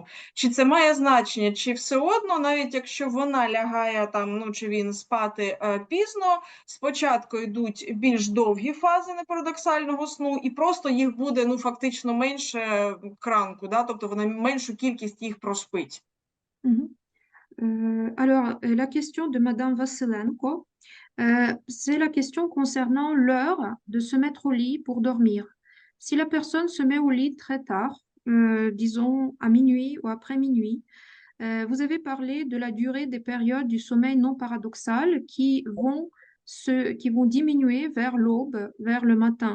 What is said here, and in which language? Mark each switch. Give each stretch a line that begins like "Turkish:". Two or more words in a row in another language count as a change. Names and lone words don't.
Ukrainian: Чи це має значення? Чи все одно, навіть якщо вона лягає там, ну, чи він спати пізно, спочатку йдуть більш довгі фази непарадоксального сну, і просто їх буде, ну, фактично менше к ранку, да? Тобто вона меншу кількість їх проспить.
French: Alors, la question de Madame Vassilenko, c'est la question concernant l'heure de se mettre au lit pour dormir. Si la personne se met au lit très tard, disons à minuit ou après minuit, vous avez parlé de la durée des périodes du sommeil non paradoxal qui vont diminuer vers l'aube, vers le matin.